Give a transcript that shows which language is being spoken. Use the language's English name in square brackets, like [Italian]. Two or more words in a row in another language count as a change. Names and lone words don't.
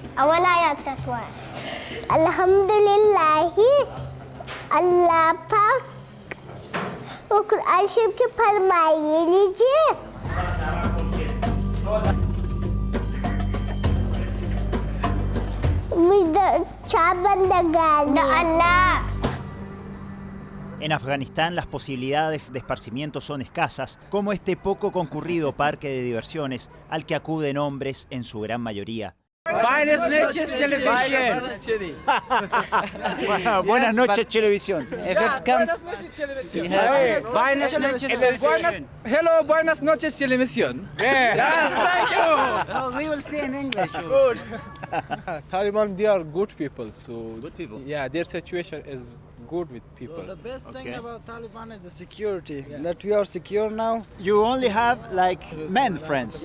[Pashto] اول آیات راته الحمدلله الله پاک و قرآن شریف کې فرمایلی چې موږ د چا بندګان د الله. [Spanish] En Afganistán las posibilidades de esparcimiento son escasas, como este poco concurrido parque de diversiones al que acuden hombres en su gran mayoría. Buenas noches, televisión. Buenas noches, televisión. Buenas noches, televisión. Hello, buenas noches, televisión. [English] Yes, thank you. We will say in English. Good. Taliban, they are good people. So good people. Yeah, their situation is good with people. So the best thing about Taliban is the security. That we are secure now. You only have like men friends.